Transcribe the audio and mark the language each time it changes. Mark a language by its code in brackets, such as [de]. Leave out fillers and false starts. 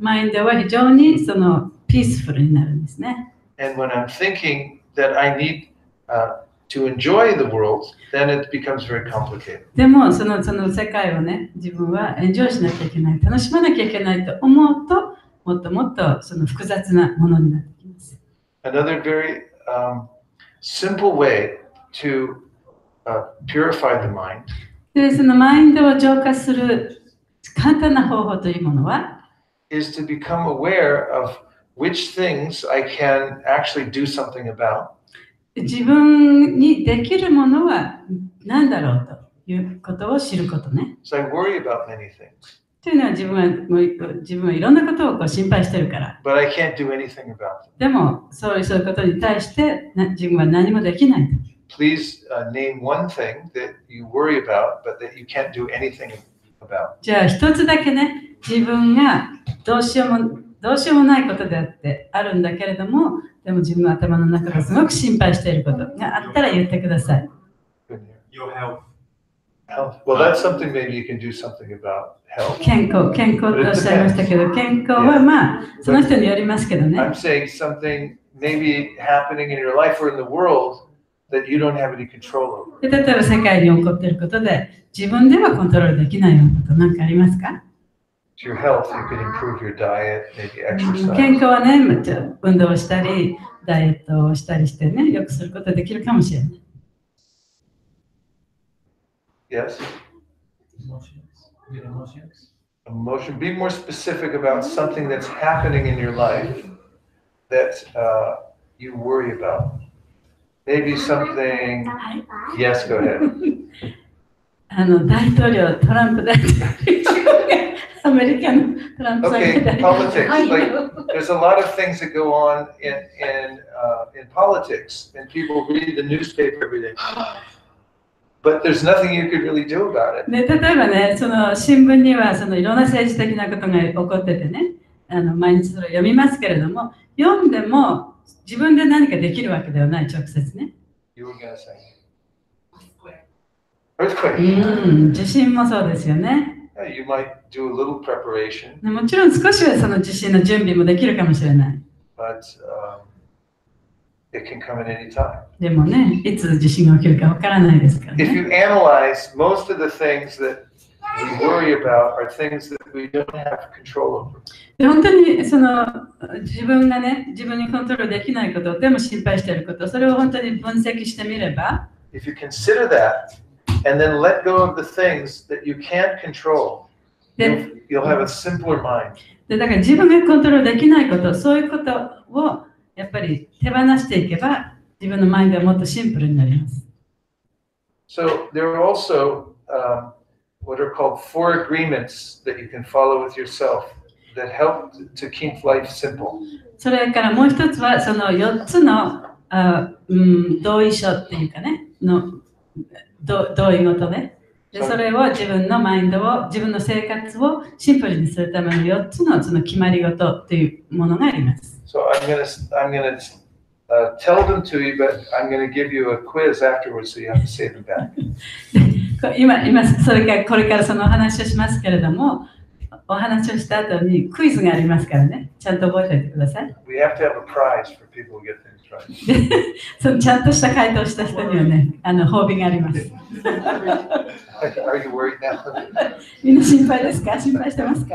[ja] マインドは非常にそのピースフルになるんですね。 [en] And when I'm thinking that I need to enjoy the world, then it becomes very complicated. [ja] でもその世界をね、自分はエンジョイしなきゃいけない、楽しまなきゃいけないと思うと、もっともっとその複雑なものになってきます。 [en] Another very simple way to purify the mind [ja] で、そのマインドを浄化する簡単な方法というものは、 [en] is to become aware of which things I can actually do something about. [ja] 自分にできるものは何だろうということを知ることね。 [en] So I worry about many things, [ja] というのは自分はいろんなことを心配してるから。 [en] but I can't do anything about them. [ja] でもそういうことに対して自分は何もできない。 [en] Please name one thing that you worry about, but that you can't do anything about. [ja] じゃあ一つだけね、自分がどうしようもないことであってあるんだけれども、でも自分の頭の中ですごく心配していることがあったら言ってください。 [en] Your health. Health. Well, that's something maybe you can do something about health. [ja] 健康とおっしゃいましたけど、健康はまあその人によりますけどね。 [en] I'm saying something maybe happening in your life or in the world that you don't have any control over. [ja] で例えば世界に起こっていることで自分ではコントロールできないようなこと何かありますか？ [en] To your health, you can improve your diet, maybe exercise. [ja] 健康はね、運動をしたり、ダイエットをしたりしてね、よくすることができるかもしれない。 [en] Yes? Emotions. Good emotions. Emotion. Be more specific about something that's happening in your life that you worry about. Maybe something. Yes, go ahead. [ja] 大統領、トランプ大統領、アメリカのトランプさんが [en] Okay, politics. Like, there's a lot of things that go on in politics, and people read the newspaper every day. But there's nothing you could really do about it. [ja] 例えばね、その新聞にはそのいろんな政治的なことが起こっててね、毎日それを読みますけれども、読んでも自分で何かできるわけではない直接ね。 [en] You were gonna say. Earthquake. [ja] 地震もそうですよね。 [en] Yeah, you might do a little preparation, [ja] もちろん少しはその地震の準備もできるかもしれない。 [en] but it can come at any time. [ja] でもね、いつ地震が起きるかわからないですから [en] If [ja] ね。 [en] you analyze, most of the things that we worry about are things that we don't have control over. [ja] で本当にその自分がね、自分にコントロールできないこと、でも心配していること、それを本当に分析してみれば、 [en] If you consider that and then let go of the things that you can't control, you'll have a simpler mind. [ja] でだから自分がコントロールできないこと、そういうことをやっぱり手放していけば、自分のマインドはもっとシンプルになります。 [en] So there are also what are called 4 agreements that you can follow with yourself that help to keep life simple. [ja] それからもう一つは、その4つの同意書っていうかね、同意事ね。でそれを自分のマインドを、自分の生活をシンプルにするための4つのその決まり事というものがあります。 [en] So I'm gonna tell them to you, but I'm gonna give you a quiz afterwards, so you have to say them back. [ja] 今それからこれからそのお話をしますけれども、お話をした後にクイズがありますからね、ちゃんと覚えておいてください。 [en] We have to have a prize for people who get things right. [ja] でそのちゃんとした回答をした人にはね、褒美があります。 [en] Are you worried now? [ja] みんな心配ですか？心配してますか？